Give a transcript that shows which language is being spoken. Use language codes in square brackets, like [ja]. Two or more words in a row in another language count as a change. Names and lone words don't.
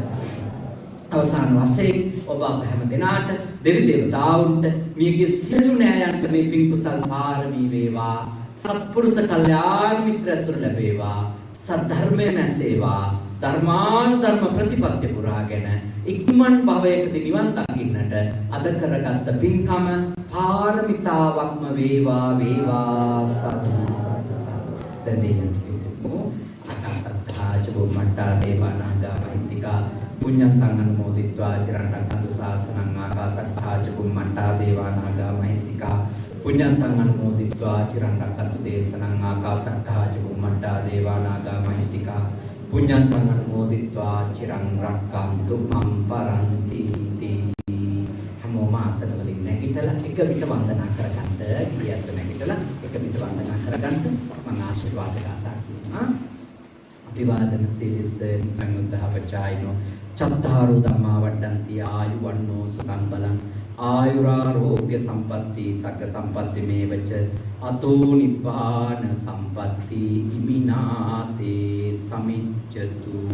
[si] අවසාන වශයෙන් ඔබ අප හැම දෙනාට දෙවි දේවතාවුන්ට මියගේ සියලු නෑයන්ට මේ පින් කුසල් පාරමී වේවා, සත්පුරුෂ කල්යාණ මිත්‍ර ඇසුර ලැබේවා, සද්ධර්මය නැසේවා, ධර්මානුධර්ම ප්‍රතිපත්ති පුරාගෙන ඉක්මන් භවයකදී නිවන් දකින්නට අද කරගත්ත පින්කම පාරමිතාවක්ම වේවා සාදු සාදු. දැන් දෙවියන්ට [pi] අකාසත්තා චුම්මට්ටා දේවානාගා මහිත්‍තිකා පුඤ්ඤන්තං අනුමෝදිත්වා චිරන් රක්ඛන්තු ශාසනං ආකාසත්තා චුම්මට්ටා දේවානාගා මහිත්‍තිකා පුඤ්ඤන්තං අනුමෝදිත්වා චිරන් රක්ඛන්තු දේශනං ආකාසත්තා චුම්මට්ටා දේවානාගා මහිත්‍තිකා පුඤ්ඤන්තං අනුමෝදිත්වා චිරං රක්ඛන්තු මම් පරන්ති [si] හැමෝම ආසන වලින් නැගිටලා එක විට වන්දනා කරගන්න. ගියත් නැගිටලා එක විට වන්දනා කරගන්න. මම ආශිර්වාද ගන්නවා කියනවා. [pi] අභිවාදන සීලිස්ස නිකං උද්ධහපචායිනෝ චත්තාරෝ ධම්මා වඩ්ඩන්ති ආයුවන්නෝ සුඛං බලං ආයුරාරෝග්‍ය සම්පatti සග්ග සම්පatti මේවච අතෝ නිබ්බාන සම්පatti ඉමිනාතේ සමිච්ඡතු.